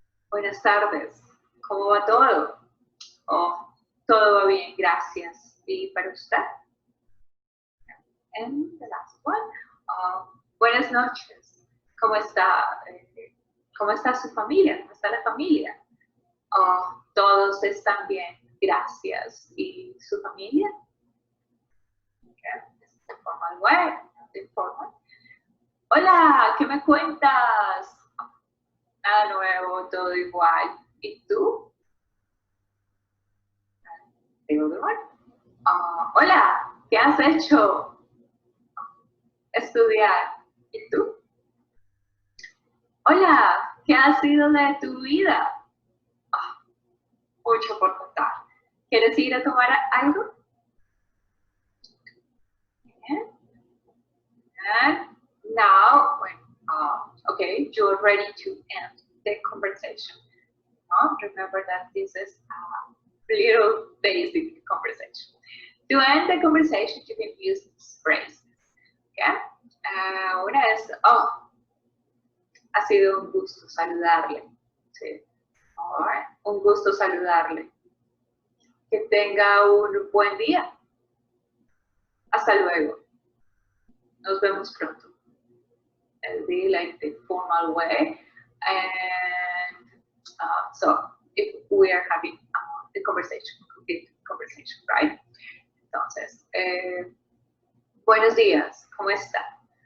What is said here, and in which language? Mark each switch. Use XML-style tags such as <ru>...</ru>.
<es>Buenas tardes, ¿cómo va todo? Oh, todo va bien, gracias. ¿Y para usted?</es> <en>And the last one.</en> <es>Buenas noches, ¿cómo está? ¿Cómo está su familia? ¿Cómo está la familia? Todos están bien, gracias. ¿Y su familia?</es> <en>Okay, this is the formal way, the informal.</en> <es>Hola, ¿qué me cuentas? Nada nuevo, todo igual. ¿Y tú?</es> <en>The other one.</en> <es>Hola, ¿qué has hecho? Estudiar. ¿Y tú? Hola, ¿qué ha sido de tu vida? Mucho por contar. ¿Quieres ir a tomar algo?</es> <en>And now, okay, you're ready to end the conversation. Remember that this is a little basic conversation. To end the conversation, you can use these phrases. Okay?</en> <es>Una es, ha sido un gusto saludarle. Sí.</es> <en>Right.</en> <es>Un gusto saludarle. Que tenga un buen día. Hasta luego. Nos vemos pronto.</es> <en>It'll be like the formal way. And so if we are having the conversation, complete conversation, right?</en> <es>Entonces, buenos días, ¿cómo está?</es>